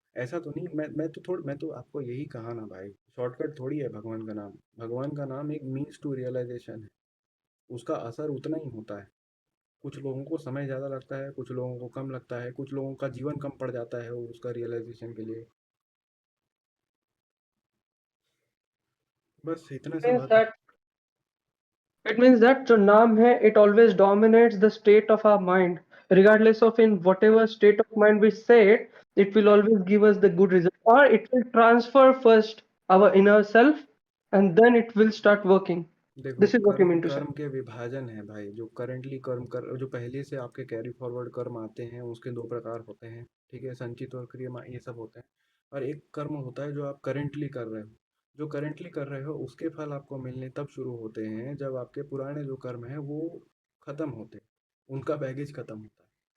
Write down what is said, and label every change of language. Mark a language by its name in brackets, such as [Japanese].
[Hindi] ऐसा तो नहीं, मैं तो आपको यही कहा ना भाई, शॉर्टकट थोड़ी है भगवान का नाम। भगवान का नाम एक [English] means to realisation [Hindi] है, उसका असर उतना ही होता है। कुछ लोगों को समय ज़्यादा लगता है, कुछ लोगों को कम लगता है, कुछ लोगों का जीवन कम पड़ जाता है वो उसका रियलाइजेशन के लिए। बस इतना सा [English] Means [Hindi] बात है। [English] that it means that [Hindi] जो नाम है, [English] it always dominates the state of our mind, regardless of in whatever state of mind we say it, it will always give us the good result, or it will transfer first our inner self, and then it will start working. [Hindi] देखो [English] This is what you [Hindi] कर्म [English] mean to say. [Hindi] कर्म के विभाजन है भाई, जो currently कर्म कर जो पहले से आपके कैरी फॉरवर्ड कर्म आते हैं उसके दो प्रकार होते हैं। ठीक है, संचित और क्रिया ये सब होते हैं। और एक कर्म होता है जो आप करेंटली कर रहे हो। जो करेंटली कर रहे हो उसके फल आपको मिलने तब शुरू होते हैं जब आपके पुराने जो कर्म हैं वो खत्म होते हैं, उनका बैगेज खत्म होता है।